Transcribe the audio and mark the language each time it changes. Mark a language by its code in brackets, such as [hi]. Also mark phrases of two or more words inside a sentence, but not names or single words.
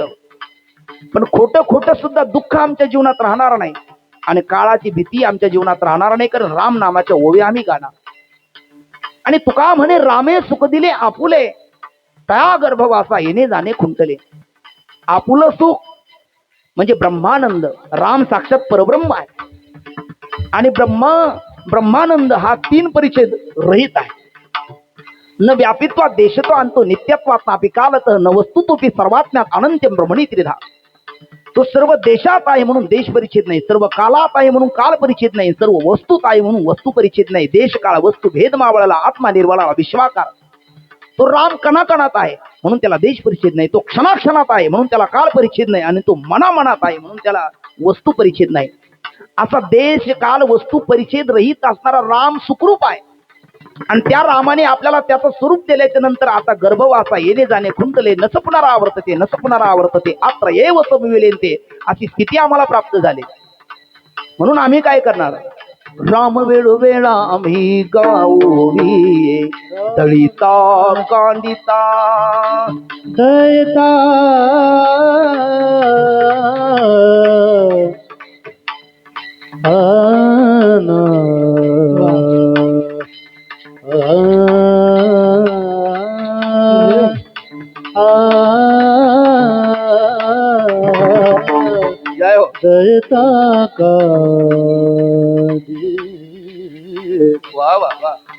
[mr] पण खोटं सुद्धा दुःख आमच्या जीवनात राहणार नाही आणि काळाची भीती आमच्या जीवनात राहणार नाही, कारण राम नामाच्या ओव्या आम्ही गाणार. आणि तुका म्हणे रामे सुख दिले आपुले, तया गर्भवासा येणे जाणे खुंटले. आपुलं सुख म्हणजे ब्रह्मानंद. राम साक्षात परब्रह्म आहे आणि ब्रह्मानंद हा तीन परिच्छेद रहित आहे. [sa] न व्यापित्वात देशतो आणतो, नित्यत्वात नापी कालत, न वस्तुतोपी सर्वात्म्यात अनंत्यम ब्रह्मणी त्रिधा. [mr] तो सर्व देशात आहे म्हणून देश परिच्छेद नाही, सर्व कालात आहे म्हणून काल परिच्छेद नाही, सर्व वस्तूत आहे म्हणून वस्तू परिच्छेद नाही. देश काळ वस्तू भेद मावळला, आत्मा निर्वाळा विश्वाकार. तो राम कणाकणात आहे. म्हणून त्याला देश परिच्छेद नाही. तो क्षणाक्षणात आहे म्हणून त्याला काळ परिच्छेद नाही. आणि तो मनामनात आहे म्हणून त्याला वस्तू परिच्छेद नाही. असा देश काल वस्तू परिच्छेद रहित असणारा राम सुखरूप आहे. आणि त्या रामाने आपल्याला त्याचं स्वरूप दिल्याच्या नंतर आता गर्भवासा येणे जाणे खुंटले [sa] नसपणारा आवर्तते नसपणारा आवर्तते अत्र एव समिवेलेंते [mr] अशी स्थिती आम्हाला प्राप्त झाली. म्हणून आम्ही काय करणार? राम वेळोवेळा आम्ही गाऊवी दळिता कांदिता दयता आना जय हो. दयता का वा वा वा.